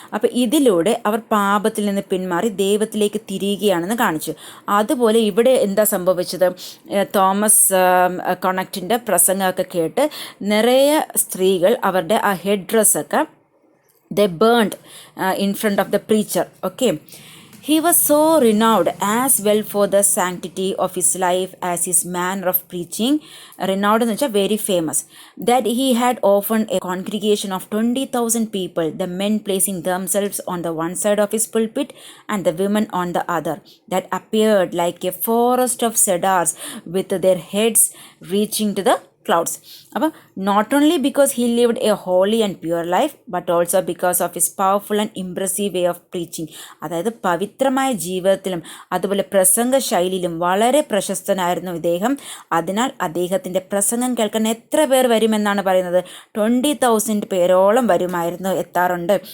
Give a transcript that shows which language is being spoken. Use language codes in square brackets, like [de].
[ml] അപ്പോൾ ഇതിലൂടെ അവർ പാപത്തിൽ നിന്ന് പിന്മാറി ദൈവത്തിലേക്ക് തിരിയുകയാണെന്ന് കാണിച്ചു. അതുപോലെ ഇവിടെ എന്താ സംഭവിച്ചത്, തോമസ് കോണക്റ്റിൻ്റെ പ്രസംഗമൊക്കെ കേട്ട് നിറയെ സ്ത്രീകൾ അവരുടെ ആ ഹെഡ് ഡ്രസ്സൊക്കെ [en] they burned in front of the preacher. Okay, he was so renowned as well for the sanctity of his life as his manner of preaching. Renowned [ml] എന്ന് വെച്ചാൽ [en] very famous, that he had often a congregation of 20,000 people, the men placing themselves on the one side of his pulpit and the women on the other, that appeared like a forest of cedars with their heads reaching to the clouds. [ml] അപ്പോൾ [en] Not only because he lived a holy and pure life but also because of his powerful and impressive way of preaching. [ml] അതായത് പവിത്രമായ ജീവിതത്തിലും അതുപോലെ പ്രസംഗ ശൈലിയിലും വളരെ പ്രശസ്തനായിരുന്നു ഇദ്ദേഹം. അതിനാൽ അദ്ദേഹത്തിൻ്റെ പ്രസംഗം കേൾക്കാൻ എത്ര പേർ വരുമെന്നാണ് പറയുന്നത്, 20,000 പേരോളം വരുമായിരുന്നു, എത്താറുണ്ട്.